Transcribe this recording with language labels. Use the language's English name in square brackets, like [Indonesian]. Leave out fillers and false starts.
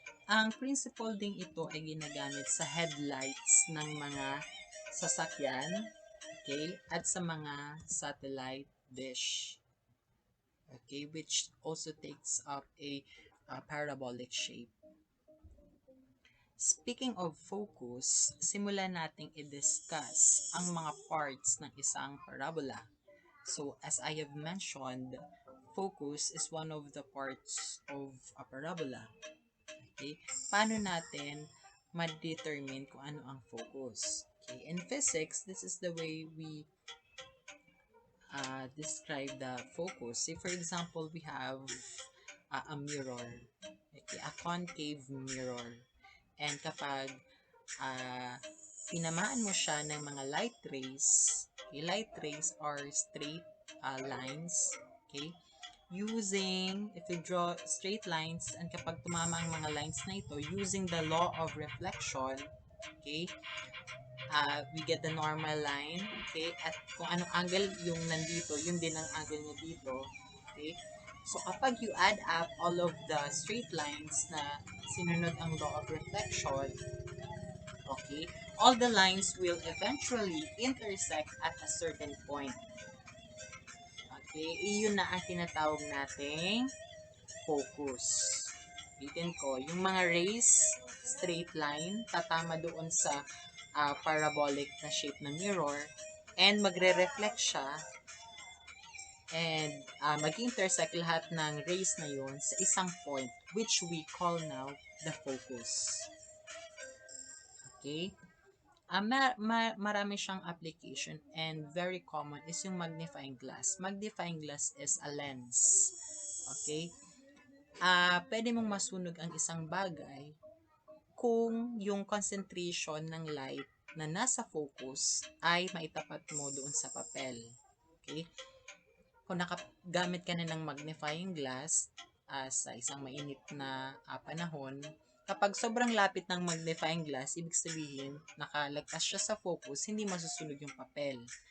[Filipino] Ang principle ding ito ay ginagamit sa headlights ng mga sasakyan, okay, at sa mga satellite dish, okay, [English] which also takes up a parabolic shape. Speaking of focus, [Filipino] simulan nating i-discuss ang mga parts ng isang parabola. [English] So, as I have mentioned, focus is one of the parts of a parabola. Okay? [Filipino] Paano natin ma-determine kung ano ang focus? Okay? [English] In physics, this is the way we describe the focus. Say, for example, we have a mirror. Okay? A concave mirror. [Filipino] And kapag tinamaan mo siya ng mga light rays, okay? [English] Light rays are straight lines, okay? If you draw straight lines, and kapag tumama ang mga lines na ito, using the law of reflection, okay, we get the normal line, okay, [Filipino] at kung anong angle yung nandito, yun din ang angle niya dito, [English] okay. So, kapag you add up all of the straight lines [Filipino] na sinunod ang [English] law of reflection, okay, all the lines will eventually intersect at a certain point. [Filipino] Okay, iyon na ang tinatawag nating focus. Bitin ko, yung mga rays, straight line, tatama doon sa parabolic na shape ng mirror, and magre-reflect siya, and mag-intersect lahat ng rays na yon sa isang point [English] which we call now the focus. [Filipino] Okay? Marami siyang application and very common is yung magnifying glass. [English] Magnifying glass is a lens. Okay? [Filipino] Pwede mong masunog ang isang bagay kung yung concentration ng light na nasa focus ay maitapat mo doon sa papel. Okay? Kung nakagamit ka na ng magnifying glass sa isang mainit na panahon, kapag sobrang lapit ng magnifying glass, ibig sabihin, nakalagpas siya sa focus, hindi masusunog yung papel.